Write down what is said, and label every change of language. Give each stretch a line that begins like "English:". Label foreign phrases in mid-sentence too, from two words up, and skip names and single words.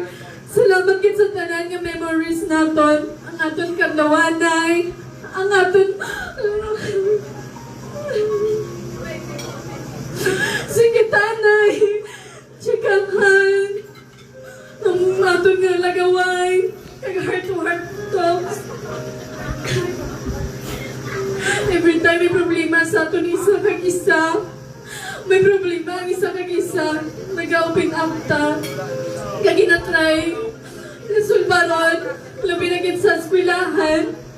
Hiligaynon: Salamat gid sa tanan nga memories naton. Ang aton kadlawanay, ang aton sige tanay, chikahan, ang aton nga lagaway, kag
English: heart-to-heart talks. Every time
Hiligaynon: may problema sa aton isa kag isa, may problema ang isa kag isa, nag-
English: open up
Hiligaynon: ta, kag ginatry, nasulbaron, labi na gid sa eskwelahan.